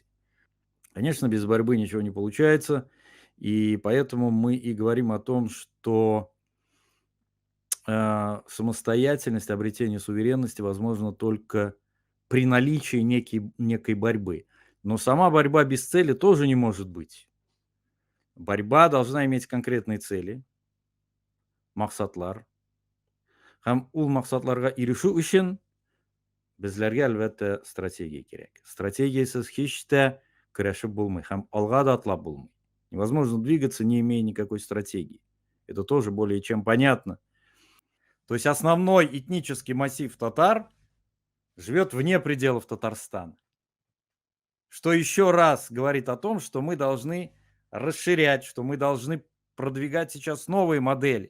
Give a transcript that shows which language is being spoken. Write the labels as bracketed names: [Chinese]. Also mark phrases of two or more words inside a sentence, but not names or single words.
[Russian] Конечно, без борьбы ничего не получается, и поэтому мы и говорим о том, что самостоятельность, обретение суверенности возможно только при наличии некой борьбы. Но сама борьба без цели тоже не может быть. Борьба должна иметь конкретные цели, [Tatar] мақсатлар. Һәм ул мақсатларга ирешү өчен безләргә әлбәттә стратегия кирәк. Стратегиясыз һич тә көрәшеп булмый һәм алга да атлап булмый. [Russian] Невозможно двигаться, не имея никакой стратегии. Это тоже более чем понятно. То есть основной этнический массив татар живет вне пределов Татарстана. Что еще раз говорит о том, что мы должны расширять, что мы должны продвигать сейчас новые модели.